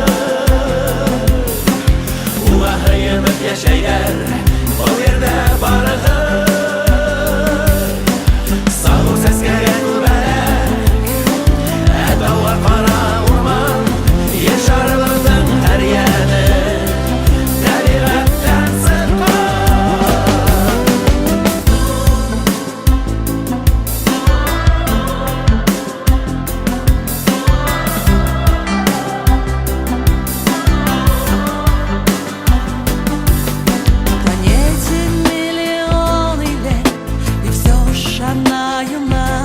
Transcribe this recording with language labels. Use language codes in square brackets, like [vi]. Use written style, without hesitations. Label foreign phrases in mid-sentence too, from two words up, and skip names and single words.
[ba] Уға һыйынып йәшәйҙәр был ерҙә барыһы. Сағыу сәскәгә күбәләк, ә тауға ҡара урман, йәшәрбеҙҙең һәр йәне тәбиғәттән сыҡҡан. [ru] Планете миллионы лет, и все ж она юна.